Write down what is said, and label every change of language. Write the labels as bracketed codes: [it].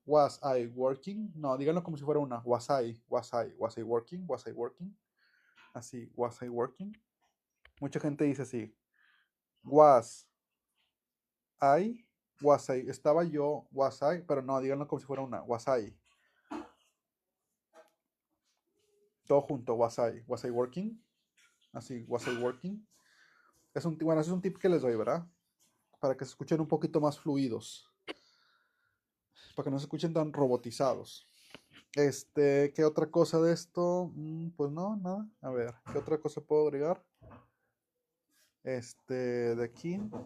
[en] Was I working? [es] No, díganlo como si fuera una. [en] Was I working? Was I working? [es] Así, [en] was I working? [es] Mucha gente dice así. [en] Was I, [es] estaba yo, [en] was I, [es] pero no, díganlo como si fuera una. [en] Was I. [es] Todo junto, [en] was I working? [es] Así, [en] was I working? [es] Bueno, ese es un tip que les doy, ¿verdad? Para que se escuchen un poquito más fluidos. Para que no se escuchen tan robotizados. ¿Qué otra cosa de esto? Pues no, nada. A ver, ¿qué otra cosa puedo agregar? De aquí.